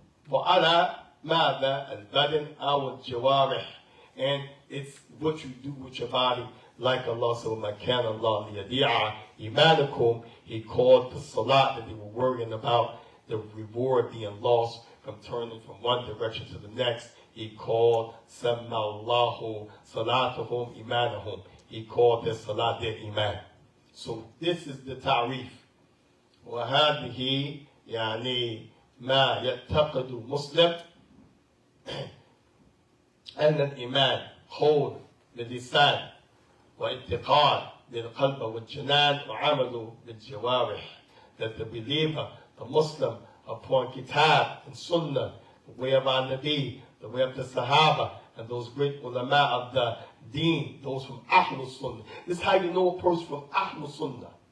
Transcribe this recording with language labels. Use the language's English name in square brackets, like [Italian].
[Arabic] وعلى ماذا البدن أو الجوارح, [English] and it's what you do with your body, like Allah said, [Arabic] وَمَا كَانَ اللَّهُ لِيَضِيعَ إِيمَانَكُمْ. [English] He called the salat that they were worrying about, the reward being lost from turning from one direction to the next. He called [Arabic] سَمَّى اللَّهُ صَلَاتَهُمْ إِيمَانَهُمْ. [English] He called their salat their iman. So this is the ta'rif. [Arabic] وهذه يعني ما يعتقد مسلم أن الإيمان قول باللسان واعتقاد بالقلب والجنان وعمل بالجوارح. [English] That the believer, the Muslim, upon Kitab and Sunnah, the way of our Nabi, the way of the Sahaba, and those great ulama of the Deen, those from Ahlul Sunnah. This is how you know a person from Ahlul Sunnah.